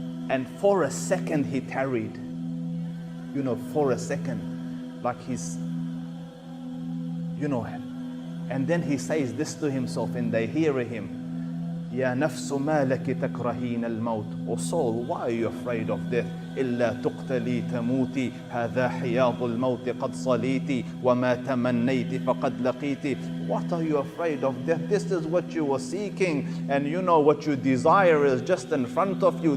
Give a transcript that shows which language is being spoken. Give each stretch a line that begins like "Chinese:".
English: And for a second he tarried. You know, for a second. Like he's, you know, and then he says this to himself and they hear him.
Arabic: Ya nafsu ma laki takrahina al-maut.
English: O soul, why are you afraid of death?
Arabic: إلا تقتلي تموتي هذا حياض الموت قد صليتي وما تمنيت فقد لقيتي.
English: What are you afraid of death? This is what you were seeking, and you know what you desire is just in front of you.